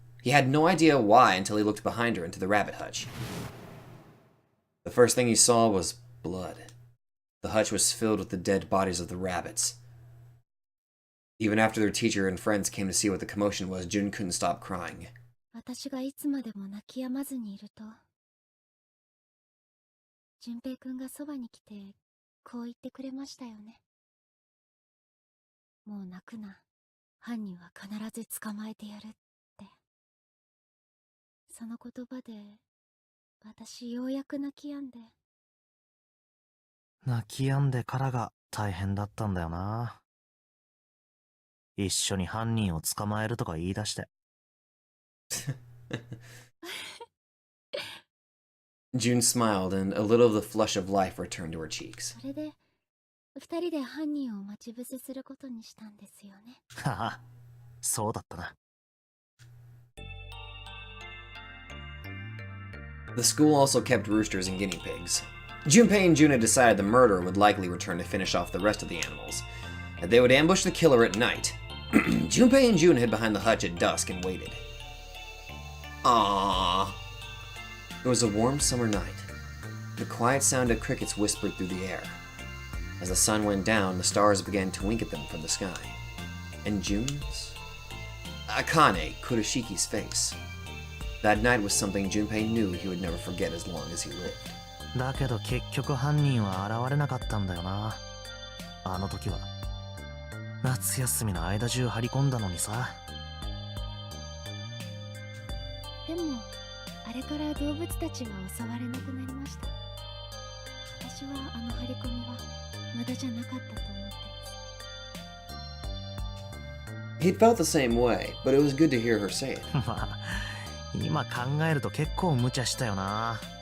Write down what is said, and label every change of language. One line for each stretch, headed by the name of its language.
English: He had no idea why until he looked behind her into the rabbit hutch. The first thing he saw was blood. The hutch was filled with the dead bodies of the rabbits. Even after their teacher and friends came to see what the commotion was, June couldn't stop crying.
Japanese: 私がいつまでも泣き止まずにいると、淳平くんがそばに来て、こう言ってくれましたよね。もう泣くな。犯人は必ず捕まえてやるって。その言葉で、私ようやく泣き止んで。泣き止んでからが大変だったんだよな。一緒に犯人を捕まえるとか言い出して。
English: June smiled, and a little of the flush of life returned to her cheeks.
Japanese: それで、二人で犯人を待ち伏せすることにしたんですよね。はは、そうだったな。
English: The school also kept roosters and guinea pigs. Junpei and June had decided the murderer would likely return to finish off the rest of the animals, and they would ambush the killer at night. Junpei and June hid behind the hutch at dusk and waited. Aww. It was a warm summer night. The quiet sound of crickets whispered through the air. As the sun went down, the stars began to wink at them from the sky. And June's? Akane, Kuroshiki's face. That night was something Junpei knew he would never forget as long as he lived.
Japanese: だけど結局犯人は現れなかったんだよな。あの時は夏休みの間中張り込んだのにさ。でも、あれから動物たちは襲われなくなりました。私はあの張り込みは無駄じゃなかったと思ってます。
English: He'd felt the same way, but it was good to hear her say it.
Japanese: まあ今考えると結構無茶したよな。